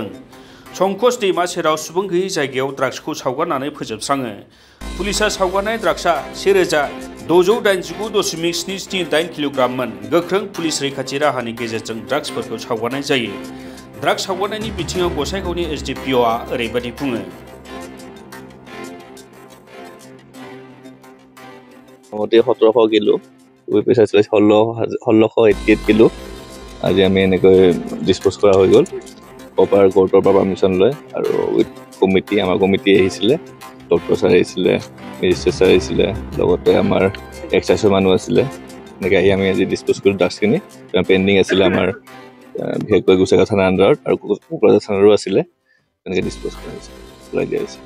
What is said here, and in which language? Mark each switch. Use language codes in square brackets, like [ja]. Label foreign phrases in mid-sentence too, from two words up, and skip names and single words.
[brx] संकस दैमा सेराव सुबुं गैयै जायगायाव ड्राग्सखौ सावगारनानै फोजोबस्राङो। पुलिसा सावगारनाय ड्राग्सआ 1,689.778 किल'ग्राममोन। गोख्रों पुलिस रैखाथि राहानि गेजेरजों ड्राग्सफोरखौ सावगारनाय जायो। ड्राग्स सावगारनायनि बिथिङाव गसाइगावनि एसडिपिअ'आ ओरैबायदि बुङो। [as] মোটামুটি 1700 কিলো পইচা আছিলে 1688 কিলো আজি আমি এনেকৈ ডিসপোজ কৰা হৈ গ'ল প্ৰপাৰ কোৰ্টৰ পৰা পাৰমিশন লৈ আৰু [en] with committee [as] আমাৰ কমিটি আহিছিলে ডক্টৰ ছাৰ আহিছিলে মেজিষ্ট্ৰেট ছাৰ আহিছিলে লগতে আমাৰ এক্সাইজৰ মানুহ আছিলে এনেকৈ আহি আমি আজি ডিসপোজ কৰি ড্ৰাগছখিনি পেণ্ডিং আছিলে আমাৰ বিশেষকৈ গোসাইগাঁও থানাৰ আণ্ডাৰত আৰু কোকৰাঝাৰ থানাৰো আছিলে এনেকৈ ডিসপোজ কৰা হৈছে ওলাই দিয়া হৈছে।